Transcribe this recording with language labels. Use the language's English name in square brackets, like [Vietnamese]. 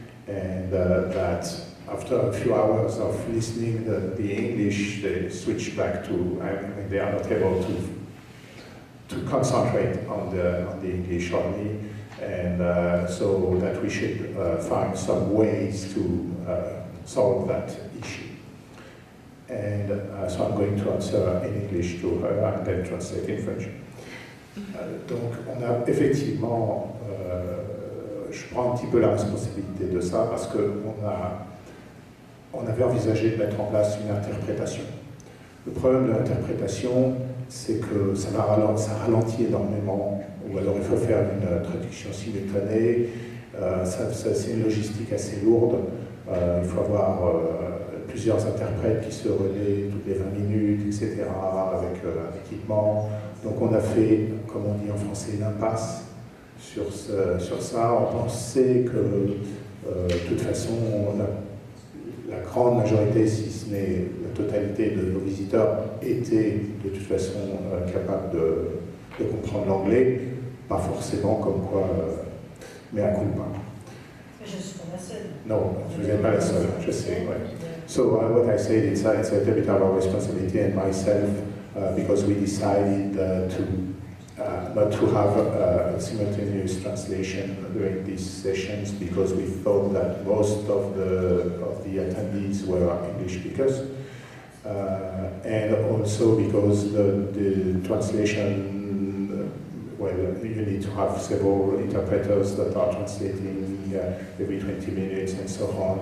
[English] and that after a few hours of listening the English, they switch back to, I mean, they are not able to concentrate on the English only, and so that we should find some ways to solve that issue. And so I'm going to answer in English to her and then translate in French. [French] Donc on a effectivement, je prends un petit peu la responsabilité de ça parce qu'on avait envisagé de mettre en place une interprétation. Le problème de l'interprétation, c'est que ça ralentit énormément, ou alors il faut faire une traduction simultanée, c'est une logistique assez lourde, il faut avoir plusieurs interprètes qui se relaient toutes les 20 minutes, etc., avec un équipement. Donc on a fait, comme on dit en français, une impasse sur ça. On pensait que, de toute façon, la grande majorité, si ce n'est la totalité de nos visiteurs, étaient de toute façon capables de comprendre l'anglais. Pas forcément comme quoi mea culpa. Je suis pas la seule. No, vous n'êtes pas la seule, je sais, ouais. [English] So what I said, it's a little bit our responsibility and myself, because we decided not to have a simultaneous translation during these sessions, because we thought that most of the attendees were English speakers, and also because the translation, well, you need to have several interpreters that are translating every 20 minutes and so on.